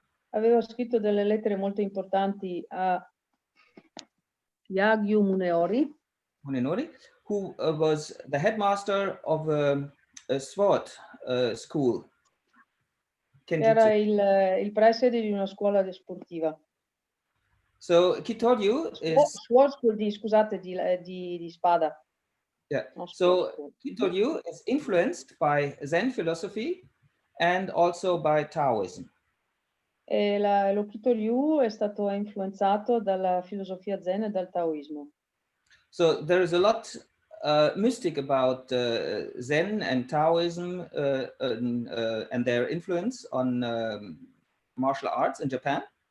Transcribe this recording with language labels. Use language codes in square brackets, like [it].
[it] Aveva scritto delle lettere molto importanti a Yagyu Munenori, [en] who was the headmaster of a sword school. [it] Era il preside di una scuola sportiva. [en] So Kitoryu is sword school [it] di spada. [en] Yeah. So Kitoryu is influenced by Zen philosophy and also by Taoism. [it] E lo Kitoryu è stato influenzato dalla filosofia Zen e dal Taoismo. [en] So there is a lot mystic about Zen and Taoism and their influence on martial arts in Japan.